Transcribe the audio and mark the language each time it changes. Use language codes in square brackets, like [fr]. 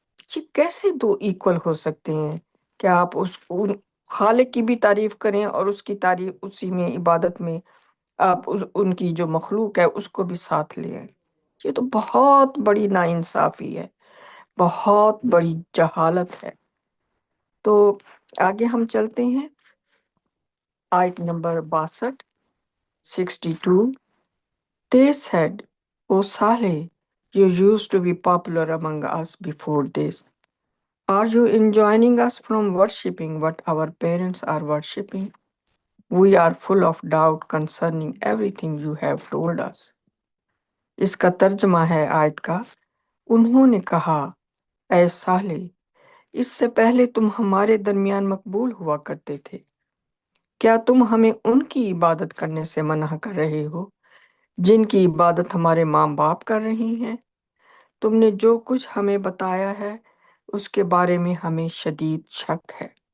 [ur] یہ کیسے دو ایکول ہو سکتے ہیں کہ آپ ان خالق کی بھی تعریف کریں اور اس کی تعریف اسی میں عبادت میں آپ ان کی جو مخلوق ہے اس کو بھی ساتھ لیں؟ یہ تو بہت بڑی ناانصافی ہے، بہت بڑی جہالت ہے۔ تو آگے ہم چلتے ہیں، آیت number 62، 62۔ [en] They said, "O Saleh, you used to be popular among us before this. Are you enjoining us from worshipping what our parents are worshipping? We are full of doubt concerning everything you have told us." [ur] اس کا ترجمہ ہے آیت کا، انہوں نے کہا، اے صالح، اس سے پہلے تم ہمارے درمیان مقبول ہوا کرتے تھے، کیا تم ہمیں ان کی عبادت کرنے سے منع کر رہے ہو جن کی عبادت ہمارے ماں باپ کر رہی ہیں؟ تم نے جو کچھ ہمیں بتایا ہے اس کے بارے میں ہمیں شدید شک ہے۔